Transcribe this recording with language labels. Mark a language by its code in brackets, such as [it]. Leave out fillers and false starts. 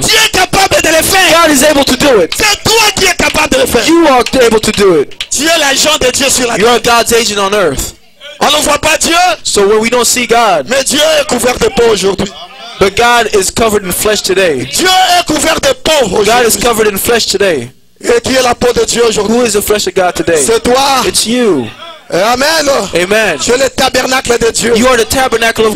[fr] Tu es capable de le faire. [en] God is able to do it. [fr] C'est toi qui es capable de le faire. [en] You are able to do it. [fr] Tu es l'agent de Dieu sur la [en] You [fr] terre. [en] are God's agent on earth. [fr] On ne voit pas Dieu, [en] So when we don't see God, [fr] mais Dieu est couvert de peau aujourd'hui. [en] but God is covered in flesh today. [fr] Dieu est couvert de peau [en] God is [fr] aujourd'hui. [en] covered in flesh today. [fr] Et qui est la peau de Dieu aujourd'hui? [en] Who is the flesh of God today? [fr] C'est toi. [en] It's you. [fr] Amen. [en] Amen. [fr] Tu es le tabernacle de Dieu. [en] You are the tabernacle of